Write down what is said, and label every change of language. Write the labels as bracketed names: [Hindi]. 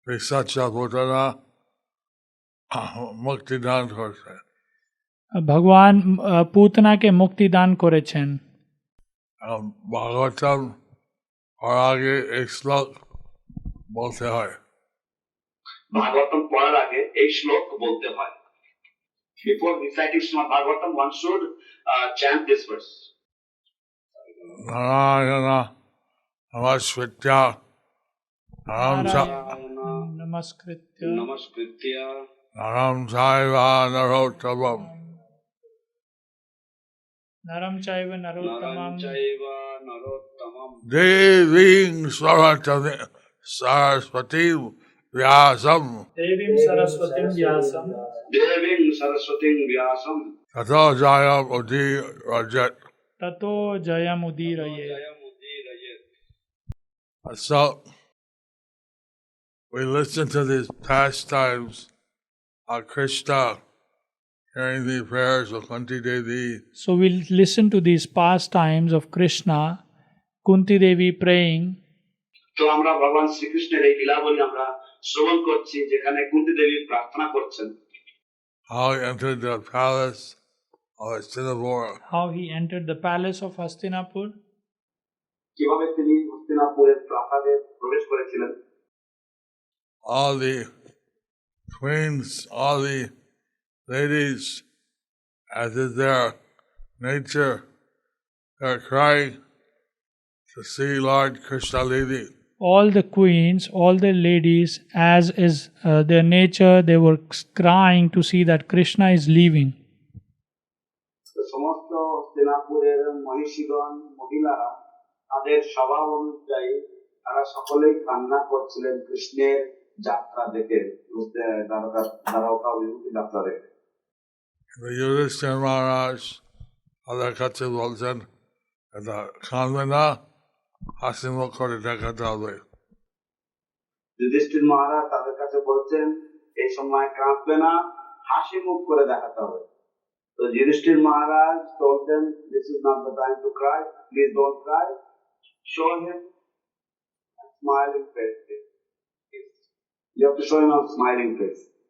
[Bangla] Sacha Putana mukti dan korse. ভগবান পুতনাকে মুক্তি দান করেছেন। [Hindi] Bhagavatam और आगे एक श्लोक बोलते हैं। [Bangla] ভাগবতম পড়ার আগে এই শ্লোক বলতে হয়। [English] Before reciting Srimad Bhagavatam, one should chant this verse. [Sanskrit] Narayana Namaskritya Namaskritya Naram Chaiva Narottamam Naram Chaiva Narottamam Deving Saraswati Vyasam Devim Saraswatim Vyasam Tato Jayam Udirayat. Tato Jayam Udirayat. [English] So we listen to these pastimes of Krishna, hearing the prayers of Kunti Devi. So we'll listen to these pastimes of Krishna, Kunti Devi praying. [Bangla] তো আমরা ভগবান শ্রীকৃষ্ণের এই লীলাবলী আমরা শ্রবণ করছি, যেখানে কুন্তি দেবী প্রার্থনা করছেন। [English] How he entered the palace of Hastinapur. How he entered the palace of Hastinapur. [Bangla] কিভাবে তিনি হস্তিনাপুরের প্রাসাদে প্রবেশ করেছিলেন। [English] All the queens, all the ladies, as is their nature, they're crying to see Lord Krishna leaving. All the queens, all the ladies, as is their nature, they were crying to see that Krishna is leaving. [Bangla] সমস্ত হস্তিনাপুরের মহিষীগণ, মহিলারা তাদের স্বভাব অনুযায়ী তারা সকলেই কান্না করছিলেন কৃষ্ণের যাত্রা দেখে দ্বারকা অভিমুখী যাত্রা দেখে Yudhishthira Maharaj, তাদের কাছে বলছেন, এটা কাঁদবে না, হাসি মুখ করে দেখাতে হবে। যুধিষ্ঠির মহারাজ তাদের কাছে বলছেন এই সময় কাঁদবে না, হাসি মুখ করে দেখাতে হবে। [English] So Yudhishthir Maharaj told them, this is not the time to cry, please don't cry, show him a smiling face. You have to show him a smiling face.